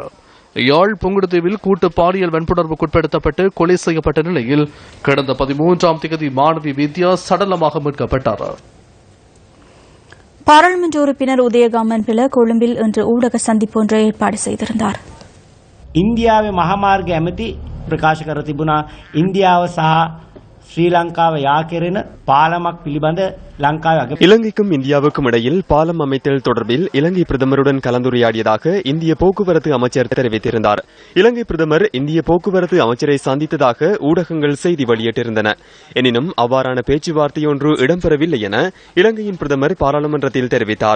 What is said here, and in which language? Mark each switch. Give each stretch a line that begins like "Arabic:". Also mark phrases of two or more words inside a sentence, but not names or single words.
Tamil: யாழ் புங்குடுதீவில் கூட்டு பாலியல் வன்புணர்வுக்குட்படுத்தப்பட்டு கொலை செய்யப்பட்ட நிலையில் கடந்த 13ஆம் தேதி மாணவி வித்யா சடலமாக மீட்கப்பட்டார். பாராளுமன்ற உறுப்பினர் உதயகாமன் பில கொழும்பில் இன்று ஊடக சந்திப்பு ஒன்றை ஏற்பாடு செய்திருந்தார்.
Sinhala: ඉන්දියාවේ මහමාර්ග ඇමති ප්‍රකාශ කර තිබුණා ඉන්දියාව සහ ශ්‍රී ලංකාව යා කෙරෙන පාලමක් පිළිබඳ ලංකාවේ
Tamil: இலங்கைக்கும் இந்தியாவுக்கும் இடையில் பாலம் அமைத்தல் தொடர்பில் இலங்கை பிரதமருடன் கலந்துரையாடியதாக இந்திய போக்குவரத்து அமைச்சர் தெரிவித்திருந்தார். இலங்கை பிரதமர் இந்திய போக்குவரத்து அமைச்சரை சந்தித்ததாக ஊடகங்கள் செய்தி வெளியிட்டிருந்தன. எனினும் அவ்வாறான பேச்சுவார்த்தையொன்று இடம்பெறவில்லை என இலங்கையின் பிரதமர் பாராளுமன்றத்தில் தெரிவித்தார்.